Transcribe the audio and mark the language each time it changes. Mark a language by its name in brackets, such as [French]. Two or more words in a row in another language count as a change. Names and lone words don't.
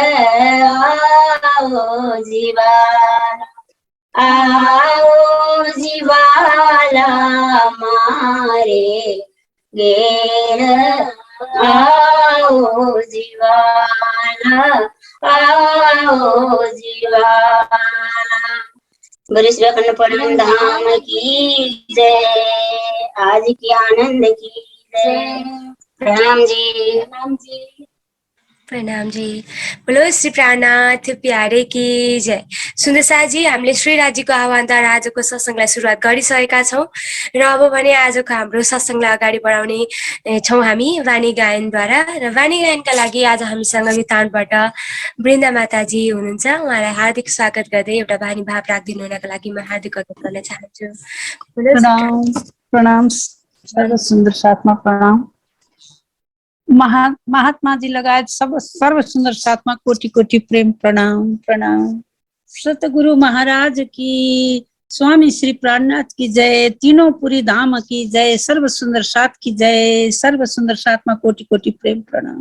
[Hindi] आओ जीवाला आओ जीवाला मारे घेर आओ जीवाला आओ जीवाला। बोले श्री अखंड परम धाम की जय। आज की आनंद की जय। प्रणाम जी। प्रणाम जी। बोलो श्री प्राणनाथ प्यारे की जय। [Nepali] सुन्दरसाजी, हामीले श्रीराजीको आह्वानद्वारा आजको सत्सङ्गलाई सुरुवात गरिसकेका छौँ र अब भने आजको हाम्रो सत्सङ्गलाई अगाडि बढाउने छौँ हामी वाणी गायनद्वारा। र वाणी गायनका लागि आज हामीसँग युतानबाट वृन्दा माताजी हुनुहुन्छ। उहाँलाई हार्दिक स्वागत गर्दै एउटा वाणी भाव राखिदिनु हुनका लागि म हार्दिक अनुरोध गर्न चाहन्छु। [Hindi] प्रणाम प्रणाम सर्व सुंदर सात्मा प्रणाम। महात्मा जी लगायत सब सर्व सुंदर सात्मा कोटि कोटि प्रेम प्रणाम प्रणाम। सतगुरु महाराज की, स्वामी श्री प्राणनाथ की जय, तीनों पुरी धाम की जय, सर्व सुंदर सात की जय, सर्व सुंदर सात्मा कोटि कोटि प्रेम प्रणाम।